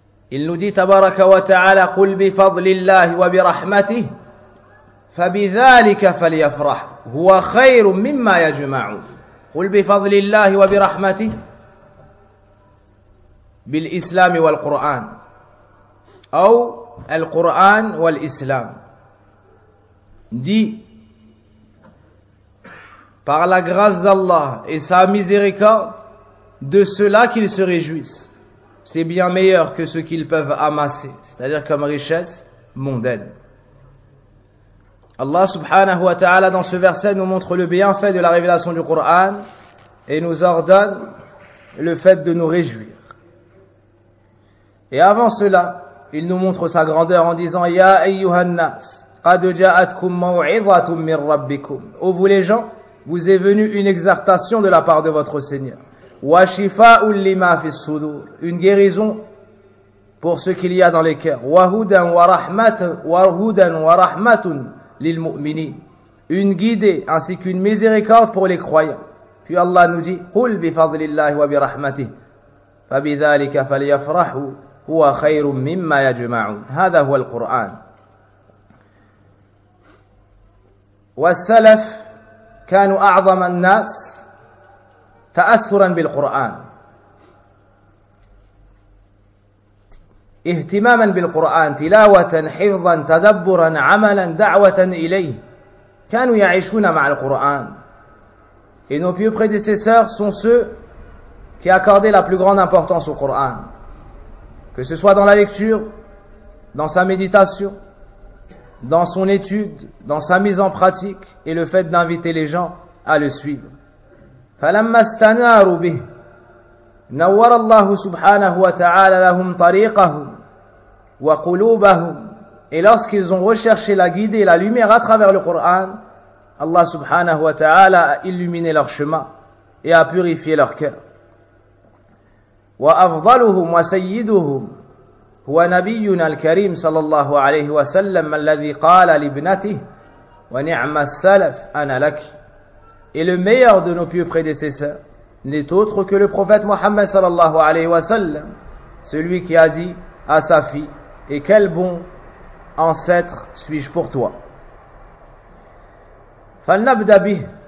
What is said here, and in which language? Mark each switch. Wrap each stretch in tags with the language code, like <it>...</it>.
<fr>Il nous dit</fr> <ar>تبارك وتعالى قل بفضل الله وبرحمته فبذلك فليفرح هو خير مما يجمعون قل بفضل الله وبرحمته بالإسلام والقرآن أو القرآن والإسلام</ar> <fr>dit par la grâce d'Allah et sa miséricorde de cela qu'ils se réjouissent. C'est bien meilleur que ce qu'ils peuvent amasser, c'est-à-dire comme richesse mondaine. Allah subhanahu wa ta'ala dans ce verset nous montre le bienfait de la révélation du Coran et nous ordonne le fait de nous réjouir. Et avant cela, il nous montre sa grandeur en disant «</fr> <ar>Ya ayyuhan nas, qad ja'atkum maw'idhatun min rabbikum</ar> <fr>»« Ô vous les gens, vous est venue une exhortation de la part de votre Seigneur »</fr> <ar>وَشِفَاءُ لِمَا فِي الصُّدُورِ</ar> <fr>Une guérison pour ce qu'il y a dans les cœurs.</fr> <ar>وَهُدًا وَرَحْمَةٌ لِلْمُؤْمِنِينَ</ar> <fr>Une guidée ainsi qu'une miséricorde pour les croyants. Puis Allah nous dit</fr> <ar>قُلْ بِفَضْلِ اللَّهِ وَبِرَحْمَتِهِ فَبِذَلِكَ فَلْيَفْرَحُ هُوَ خَيْرٌ مِمَّا يَجْمَعُونَ هذا هو القرآن. والسلف كانوا أعظم الناس تأثرا بالقرآن اهتماما بالقرآن تلاوة حفظا تدبرا عملا دعوة إليه كانوا يعيشون مع القرآن.</ar> <fr>Et nos pieux prédécesseurs sont ceux qui accordaient la plus grande importance au Coran, que ce soit dans la lecture, dans sa méditation, dans son étude, dans sa mise en pratique et le fait d'inviter les gens à le suivre.</fr> <ar>فلما استناروا به نور الله سبحانه وتعالى لهم طريقهم وقلوبهم</ar> <fr>et lorsqu'ils ont recherché la guidée et la lumière à travers le Coran, Allah سبحانه وتعالى a illuminé leur chemin et a purifié leur cœur.</fr> <ar>وأفضلهم وسيدهم هو نبينا الكريم صلى الله عليه وسلم الذي قال لابنته ونعم السلف أنا لك.</ar> <fr>Et le meilleur de nos pieux prédécesseurs n'est autre que le prophète Mohammed sallallahu alayhi wa sallam, celui qui a dit à sa fille, et quel bon ancêtre suis-je pour toi. Falnabdabi.</fr>